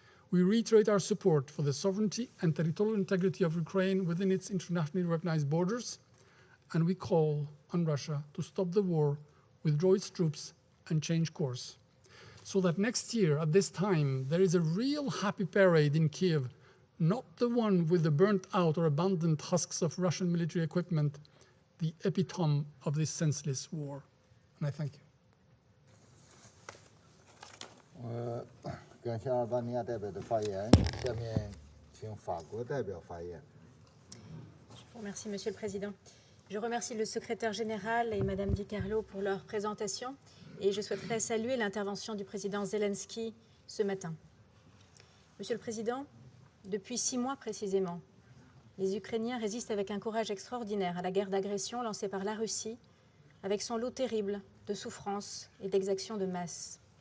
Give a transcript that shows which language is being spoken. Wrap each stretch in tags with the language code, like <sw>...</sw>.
<en>We reiterate our support for the sovereignty and territorial integrity of Ukraine within its internationally recognized borders, and we call on Russia to stop the war, withdraw its troops, and change course, so that next year at this time there is a real happy parade in Kyiv, not the one with the burnt out or abandoned husks of Russian military equipment, the epitome of this senseless war. And I thank you.</en> <zh>感谢阿尔巴尼亚代表的发言，下面请法国代表发言。</zh> <fr>Je vous remercie, Monsieur le Président. Je remercie le secrétaire général et Madame Di Carlo pour leur présentation et je souhaiterais saluer l'intervention du président Zelensky ce matin. Monsieur le Président, depuis 6 mois précisément, les Ukrainiens résistent avec un courage extraordinaire à la guerre d'agression lancée par la Russie, avec son lot terrible de souffrances et d'exactions de masse.</fr>